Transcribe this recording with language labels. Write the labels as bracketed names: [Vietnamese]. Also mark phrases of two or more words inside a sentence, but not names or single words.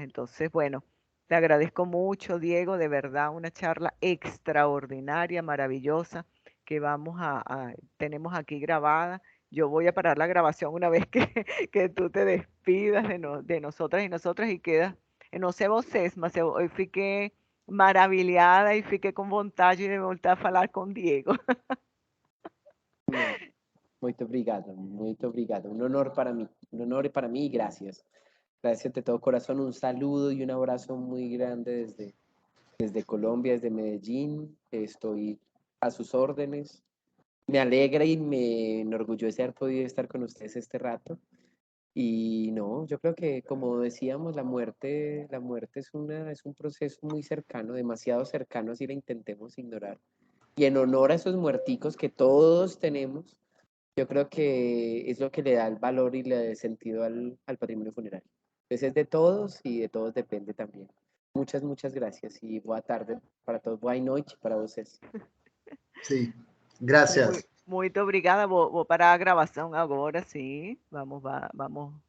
[Spanish] Entonces, bueno, te agradezco mucho, Diego, de verdad, una charla extraordinaria, maravillosa, que tenemos aquí grabada. Yo voy a parar la grabación una vez que, que tú te despidas de nosotras y nosotras y quedas, no sé [Portuguese] vocês, mas [Spanish] hoy [Portuguese] fiqué maravilhada [Spanish] y fiqué con [Portuguese] vontade de voltar a falar [Spanish] con Diego. [Portuguese] No, muito obrigado, muito obrigado. [Spanish] Un honor para mí y gracias. Gracias de todo corazón, un saludo y un abrazo muy grande desde Colombia, desde Medellín. Estoy a sus órdenes. Me alegra y me enorgullece haber podido estar con ustedes este rato. Y no, yo creo que como decíamos, la muerte es un proceso muy cercano, demasiado cercano si la intentemos ignorar. Y en honor a esos muerticos que todos tenemos, yo creo que es lo que le da el valor y le da el sentido al patrimonio funerario. Entonces es de todos y de todos depende también. Muchas, muchas gracias y buena tarde para todos. Buena noche para ustedes. [Portuguese] Sim. Graças. Muito obrigada. Vou parar a gravação agora, sim. Vamos